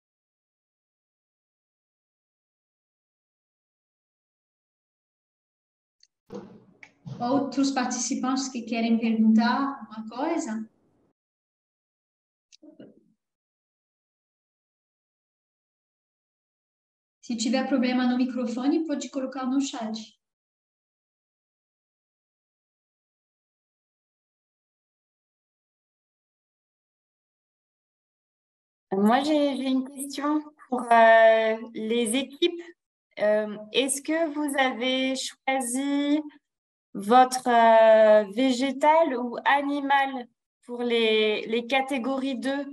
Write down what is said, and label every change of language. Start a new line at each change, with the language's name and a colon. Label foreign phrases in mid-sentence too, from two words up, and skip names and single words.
Portuguese: Outros participantes que querem perguntar uma coisa? Se tiver problema no microfone, pode colocar no chat.
French: Moi, j'ai une question pour les équipes. Est-ce que vous avez choisi votre végétal ou animal pour les catégories 2.